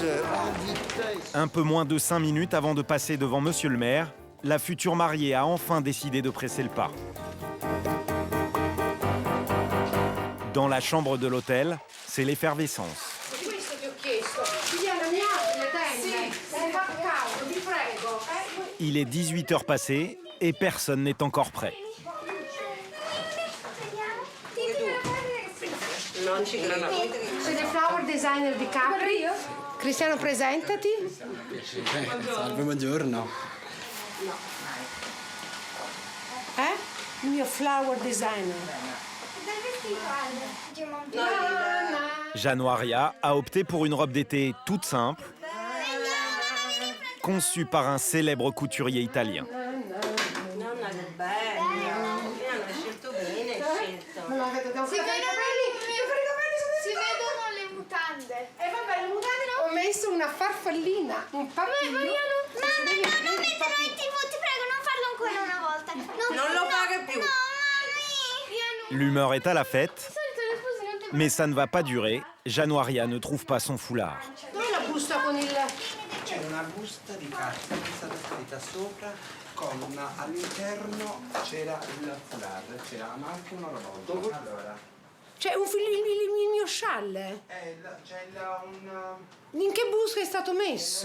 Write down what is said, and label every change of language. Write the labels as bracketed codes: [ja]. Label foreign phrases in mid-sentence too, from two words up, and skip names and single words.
[fr] Un peu moins de 5 minutes avant de passer devant Monsieur le maire, la future mariée a enfin décidé de presser le pas. Dans la chambre de l'hôtel, c'est l'effervescence. Il est 18h passées et personne n'est encore prêt. [it] Sei il [en] flower designer [it] di Capri? Cristiano, presentati. Salve, buongiorno. Il mio [en] flower designer. [fr] Januaria a opté pour une robe d'été toute simple, conçue par un célèbre couturier italien. [it] Ho messo una farfallina, [fr] un papillon. [it] Non metterlo in TV, ti prego, non farlo ancora una volta. Non lo paga più. [fr] L'humeur est à la fête, mais ça ne va pas durer. Januaria ne trouve pas son foulard. [it] Dov'è la busta con il... C'è una busta di carta che è stata scritta sopra con all'interno c'era il foulard, c'era anche un orologio. Allora, C'è il mio scialle. c'è In che busta è stato messo?